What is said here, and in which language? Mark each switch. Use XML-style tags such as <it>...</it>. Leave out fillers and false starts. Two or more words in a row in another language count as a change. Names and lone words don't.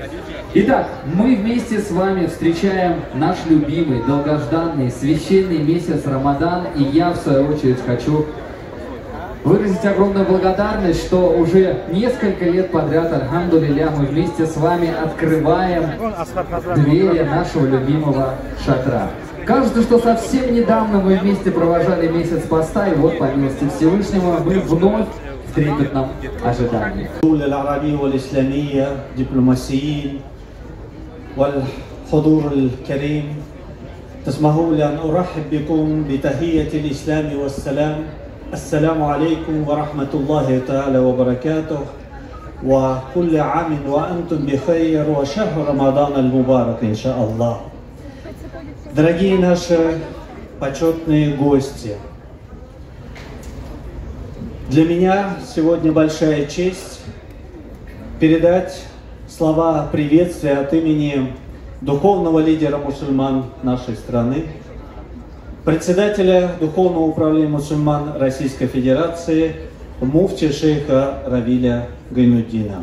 <ru>Итак, мы вместе с вами встречаем наш любимый, долгожданный, священный месяц Рамадан, и я, в свою очередь, хочу выразить огромную благодарность, что уже несколько лет подряд, альхамдулилля, мы вместе с вами открываем двери нашего любимого шатра. Кажется, что совсем недавно мы вместе провожали месяц поста, и вот, по милости Всевышнего, мы вновь в трепетном ожидании.</ru> <ar>السلام عليكم ورحمة الله تعالى وبركاته وكل عام وأنتم بخير وشهر رمضان المبارك إن شاء الله.</ar> <ru>Дорогие наши почетные гости, для меня сегодня большая честь передать слова приветствия от имени духовного лидера мусульман нашей страны, председателя Духовного управления мусульман Российской Федерации, муфти шейха Равиля Гайнуддина.</ru>